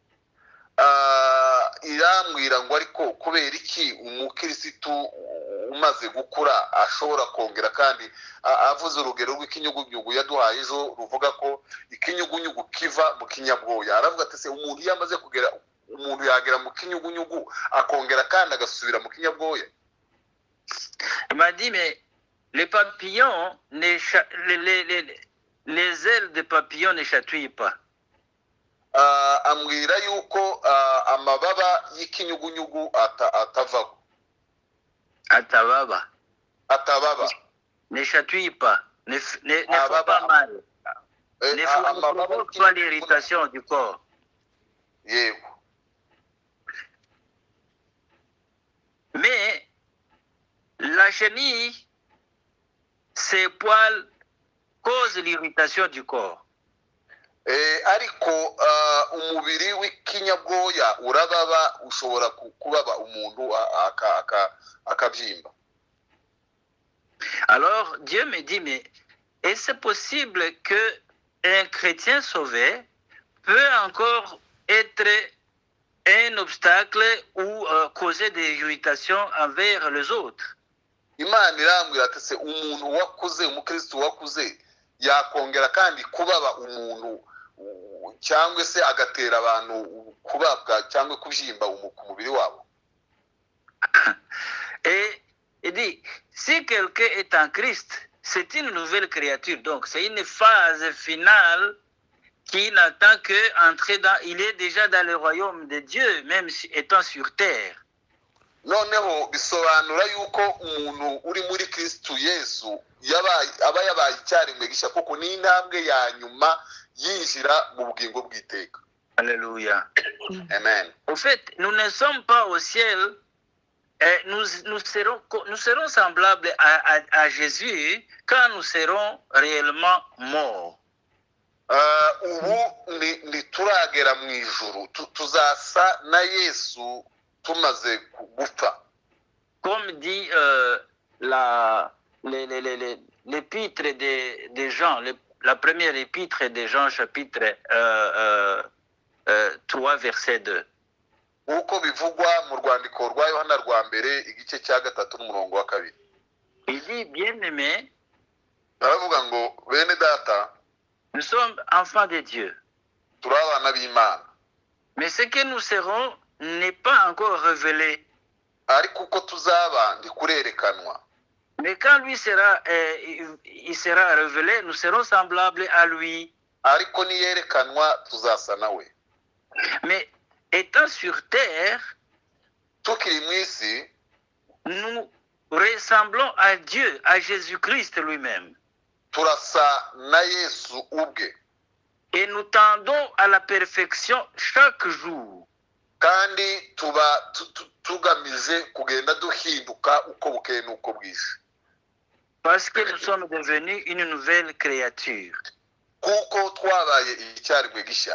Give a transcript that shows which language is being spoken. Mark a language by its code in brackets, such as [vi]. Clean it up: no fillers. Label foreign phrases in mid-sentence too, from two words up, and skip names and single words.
[rw] Irambwira ngo ariko kubera iki umukirisitu umaze gukura ashobora kongera, kandi avuze urugero rw'ikinyugunyugu yaduhaye ejo ruvuga ko ikinyugunyugu kiva mu kinyabwoya. Aravuga ati se umuntu yamaze kugera, umuntu yagera mu kinyugunyugu akongera kandi agasubira mu kinyabwoya. [fr] Il m'a dit, mais les papillons, les ailes des papillons ne chatouillent pas. [rw] Ambwira yuko amababa y'ikinyugunyugu atavaho. Atababa. [fr] Ne chatouille pas. Ne fait pas mal. Ne provoque pas l'irritation du corps. [rw] Yego. [fr] Mais la chenille, ses poils causent l'irritation du corps. [rw] Ariko umubiri w'ikinyabwoya urababa, ushobora kubaba umuntu akabyimba. [fr] Alors Dieu me dit, mais est-ce possible que un chrétien sauvé peut encore être un obstacle ou causer des irritations envers les autres? [rw] Imana irambwira ati se umuntu wakuze, umukristo wakuze yakongera kandi kubaba umuntu cyangwa se agatera abantu kubabwa cyangwa kubyimba ku mubiri wabo. [fr] Et il dit, si quelqu'un est en Christ, c'est une nouvelle créature. Donc, c'est une phase finale qui n'attend qu'entrer dans... Il est déjà dans le royaume de Dieu, même étant sur terre. [rw] Noneho bisobanura yuko umuntu uri muri Kristo Yesu aba yabaye icyarimwe gisha, kuko ni intambwe ya nyuma yinjira mu bugingo bw'iteka. Alléluia. Amen. [fr] Au fait, nous ne sommes pas au ciel. Nous serons semblables à Jésus quand nous serons réellement morts. [rw] Ubu ntituragera mu ijuru, tuzasa na Yesu tumaze gupfa. [fr] Comme dit l'épître de Jean, la première épître de Jean, chapitre 3, verset 2. [rw] Uko bivugwa mu rwandiko rwa Yohana rwa mbere igice cya 3 n'umurongo wa 2. [fr] Il dit, bien-aimés, [rw] baravuga ngo bene data [fr] nous sommes enfants de Dieu. [rw] turi abana b'Imana, [fr] Mais ce que nous serons n'est pas encore révélé. [rw] ariko uko tuzaba ndikurerekanwa. [fr] Mais quand lui il sera révélé, nous serons semblables à lui. [rw] Ariko niyerekanwa tuzasa nawe. [fr] Mais étant sur terre, [rw] Tukiri mu isi [fr] nous ressemblons à Dieu, à Jésus-Christ lui-même. [rw] turasa na Yesu ubwe, [fr] Et nous tendons à la perfection chaque jour. [rw] kandi tuba tugamije kugenda duhinduka uko bukeye n'uko bwije. [fr] Parce que nous sommes devenus une nouvelle créature. [rw] Kuko twabaye icyaremwe gishya.